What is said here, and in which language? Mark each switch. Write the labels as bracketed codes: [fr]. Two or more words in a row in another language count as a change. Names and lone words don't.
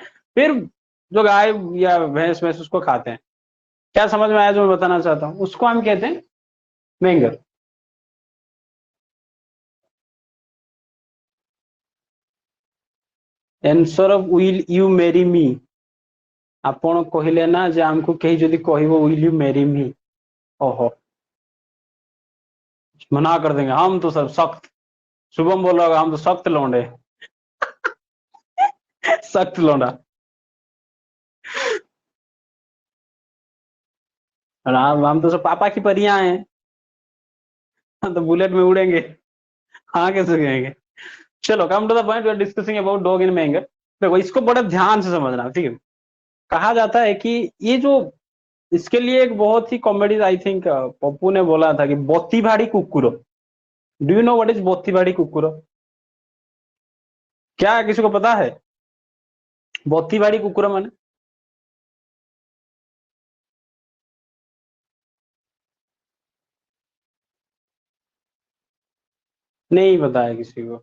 [hi] फिर जो गाय या भैंस भैंस उसको खाते हैं। क्या समझ में आया जो मैं बताना चाहता हूँ? उसको हम कहते हैं मैंगर। [en] answer of will you marry me. [or] ଆପଣ କହିଲେ ନା ଯେ ଆମକୁ କେହି ଯଦି କହିବ [en] will you marry me, [hi] ओहो, मना कर देंगे हम तो सब सख्त। शुभम बोल रहा होगा हम तो सख्त लौंडे। सख्त लौंडा। और हम तो सब पापा की परियां हैं। हम तो बुलेट में उड़ेंगे। हाँ कैसे गएंगे? [en] चलो come to the point, we are discussing about dog in manger। [hi] देखो इसको बड़ा ध्यान से समझना, ठीक है? कहा जाता है कि ये जो, इसके लिए एक बहुत ही कॉमेडी [en] I think [hi] पप्पू ने बोला था कि [or] ବୋତି ଭାଡ଼ି କୁକୁର। [en] do you know what is [or] ବୋତି ଭାଡ଼ି କୁକୁର? [hi] क्या किसी को पता है [or] ବୋତି ଭାଡ଼ି କୁକୁର [hi] माने? नहीं पता है किसी को?